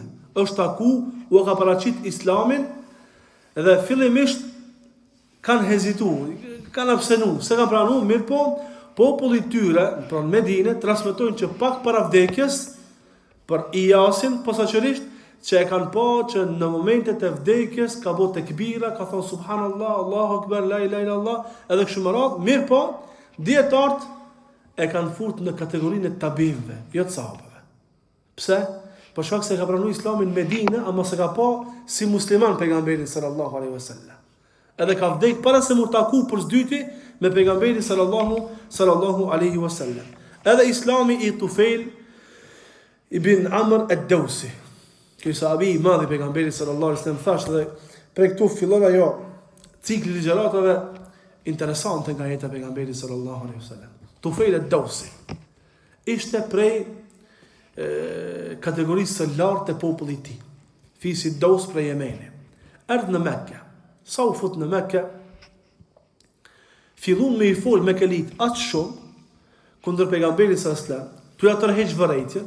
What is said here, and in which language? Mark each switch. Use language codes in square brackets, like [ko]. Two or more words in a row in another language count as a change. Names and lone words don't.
[sq] Është taku, u ka paraqit islamin dhe fillimisht kanë hezituar, kanë abstenuar, se kanë pranuar, mirë po populli i tyre në Medinë transmetojnë që pak para vdekjes për Iyasin posaçërisht që e kanë pa që në momentet e vdekjes ka bërë tekbira, ka thonë [ar] سبحان الله، الله أكبر، لا إله إلا الله, [sq] edhe kështu me radhë, mirë po dietarët e kanë furt në kategorinë e tabinëve, jo të sahabëve. Pse? Për shkak se ka pranuar islamin në Medinë, ama se ka pa si musliman pejgamberin [ar] صلى الله عليه وسلم. [sq] Edhe ka vdek para se mu taku për s'dyti me pejgamberin [ar] صلى الله عليه وسلم. [sq] Edhe islami i Tufail ibn Amr ad-Dawsi, ky sahabi i madh i pejgamberit [ar] صلى الله عليه وسلم, [sq] thash dhe prej këtu fillon ajo cikli i ligjëratave interesante nga jeta e pejgamberit [ar] صلى الله عليه وسلم. [sq] Tufail ad-Dawsi ishte prej kategorisë së lartë të popullit të tij, fisi Daws prej Yemenit. Erdhë në Mekë. Sa u fut në Mekë, fillon me i fol me kelit atë shumë kundër pejgamberit [ar] صلى الله عليه وسلم, [sq] tu ja tërheq vërejtjen.